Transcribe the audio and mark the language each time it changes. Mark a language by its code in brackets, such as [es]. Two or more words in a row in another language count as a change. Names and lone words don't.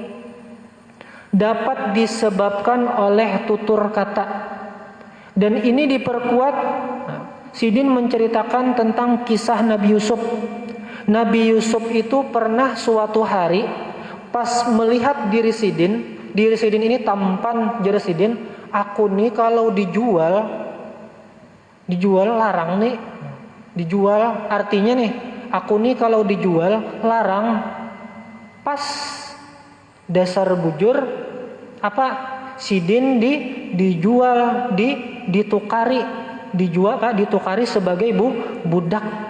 [id] Dapat disebabkan oleh tutur kata. Dan ini diperkuat. Sidin menceritakan tentang kisah Nabi Yusuf. Nabi Yusuf itu pernah suatu hari pas melihat diri Sidin ini tampan, [bjn] jari Sidin, aku nih kalau dijual larang nih. Dijual artinya nih, aku nih kalau dijual larang. Pas dasar bujur apa? [id] Sidin dijual, ditukari sebagai budak.